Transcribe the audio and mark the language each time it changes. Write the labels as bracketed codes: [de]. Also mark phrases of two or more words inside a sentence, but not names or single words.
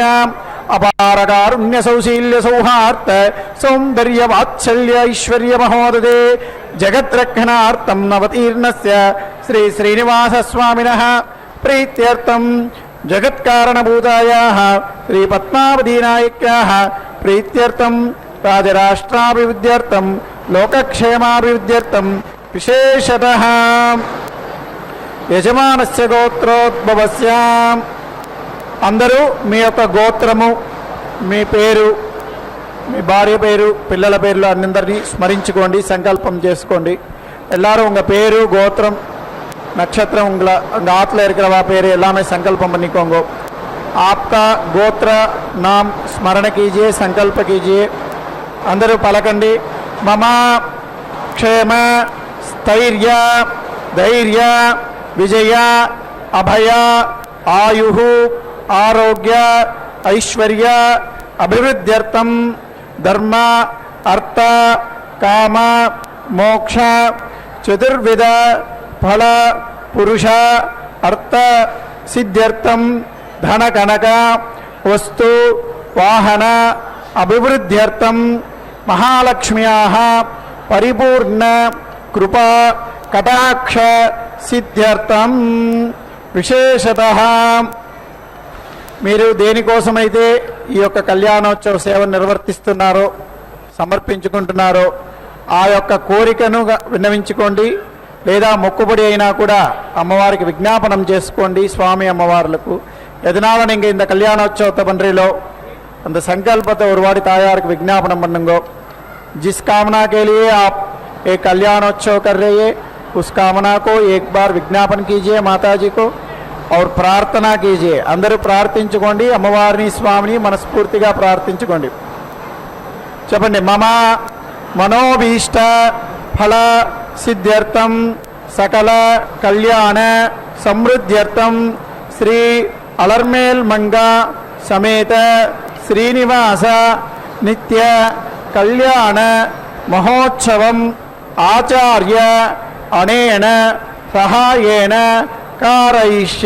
[sa] అపారకారుణ్య సౌశీల్య సౌహార్త సౌందర్య వాత్సల్య ఐశ్వర్య మహోదదే జగద్రక్షణార్థం నవతీర్ణస్య శ్రీ శ్రీనివాస స్వామినః ప్రీత్యర్థం జగత్కారణభూతాయాః శ్రీ పద్మావతీ నాయక్యాః ప్రీత్యర్థం రాజరాష్ట్రాభివృద్ధ్యర్థం లోకక్షేమాభివృద్ధ్యర్థం విశేషతః యజమానస్య గోత్రోద్భవస్య, [te] అందరూ మీ యొక్క గోత్రము, మీ పేరు, మీ భార్య పేరు, పిల్లల పేర్లు అందరినీ స్మరించుకోండి, సంకల్పం చేసుకోండి. [ta] எல்லாரும் உங்கள் பேரு கோத்திரம் நட்சத்திரம் உங்கள் ஆற்றுல இருக்கிறவா பேர் எல்லாமே संकल्पम பண்ணிக்கோங்க. [hi] आपका गोत्र नाम स्मरण कीजिए, संकल्प कीजिए. [te] అందరూ పలకండి. [sa] मम क्षेम स्थैर्य धैर्य विजय अभय आयुः आरोग्य ऐश्वर्य अभिवृद्ध्यर्थम धर्म अर्थ काम मोक्ष चतुर्विध फल पुरुष अर्थ सिद्ध्यर्थम धन कनक वस्तु वाहन अभिवृद्ध्यर्थम महालक्ष्म्याः परिपूर्ण कृपा कटाक्ष सिद्ध्यर्थम [te] विशेषतः మీరు దేనికోసమైతే ఈ యొక్క కళ్యాణోత్సవ సేవను నిర్వర్తిస్తున్నారో సమర్పించుకుంటున్నారో ఆ యొక్క కోరికను విన్నవించుకోండి. లేదా మొక్కుబడి అయినా కూడా అమ్మవారికి విజ్ఞాపనం చేసుకోండి. స్వామి అమ్మవార్లకు [ta] எதனால நீங்கள் இந்த கல்யாணோற்சவத்தை பண்ணுறீங்களோ அந்த संकल्पத்தை ஒரு வாடி தாயாருக்கு விज्ञापனம் பண்ணுங்கோ. [hi] जिस कामना के लिए आप एक कल्याणोत्सव कर रहे हैं उस कामना को एक बार विज्ञापन कीजिए माता जी को और प्रार्थना कीजिए. [te] అందరూ ప్రార్థించుకోండి. అమ్మవారిని స్వామిని మనస్ఫూర్తిగా ప్రార్థించుకోండి. చెప్పండి. [sa] మమ మనోభీష్ట ఫల సిద్ధ్యర్థం సకల కళ్యాణ సమృద్ధ్యర్థం శ్రీ అలర్మేల్ మంగా సమేత శ్రీనివాస నిత్య కళ్యాణ మహోత్సవం ఆచార్య అనేన సహాయేన కారయిష్యే.